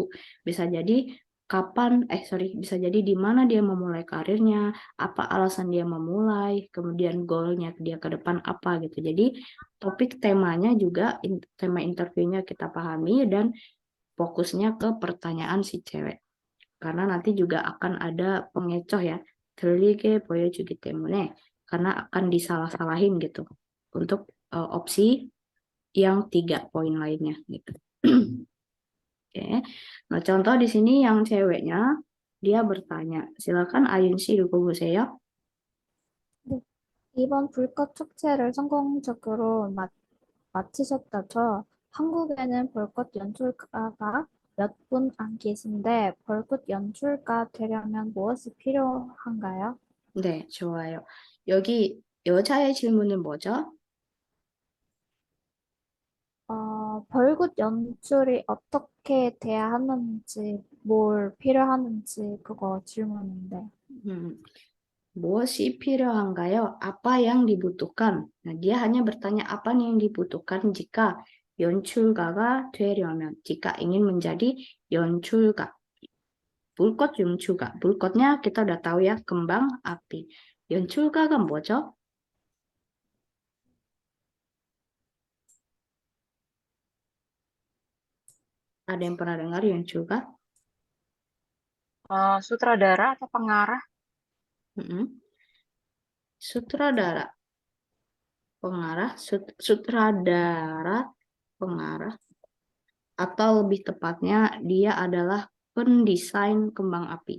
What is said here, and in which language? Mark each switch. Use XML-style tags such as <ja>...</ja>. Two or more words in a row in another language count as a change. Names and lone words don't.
<id>Bisa jadi bisa jadi di mana dia memulai karirnya, apa alasan dia memulai, kemudian goalnya dia ke depan apa gitu. Jadi topik temanya juga tema interviewnya kita pahami dan fokusnya ke pertanyaan si cewek. Karena nanti juga akan ada pengecoh ya.</id> <ko>들리게 보여주기 때문에</ko> <id>karena akan disalah-salahin gitu untuk opsi yang 3 poin lainnya gitu. Oke. Nah, contoh di sini yang ceweknya dia bertanya. Silakan Ayun 씨 읽어보세요.</id> <ko>네. 이번 불꽃 축제를 성공적으로 마치셨다죠? 한국에는 불꽃 연출가가 몇 분 안 계신데 불꽃 연출가 되려면 무엇이 필요한가요? 네, 좋아요. 여기 여자의 질문은 뭐죠? 벌겋 연출이 어떻게 돼야 하는지, 뭘 필요하는지 그거 질문인데. Hmm, 무엇이 필요한가요?</ko> <id>Apa yang dibutuhkan? Nah, dia hanya bertanya apa nih yang dibutuhkan jika</id> <ko>연출가가 되려면,</ko> <id>jika ingin menjadi 연출가.</id> <ko>불꽃 연출가.</ko> <id>불꽃nya kita udah tahu ya, kembang api.</id> <ko>연출가가 뭐죠?</ko> <id>Ada yang pernah dengar 연출가? Sutradara atau pengarah? Mm-mm. Sutradara, pengarah, sutradara, pengarah, atau lebih tepatnya dia adalah pendesain kembang api.</id>